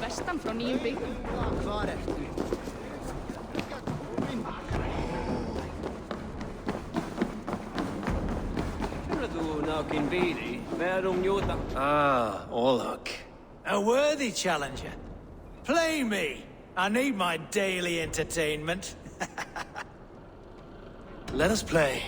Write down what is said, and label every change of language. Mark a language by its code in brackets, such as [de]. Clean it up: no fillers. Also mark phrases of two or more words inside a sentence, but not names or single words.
[is] fram frá nýjum byggðum. Hvar ertu? Ah, Orlok. [en] A worthy challenger. Play me. I need my daily entertainment. Let us play.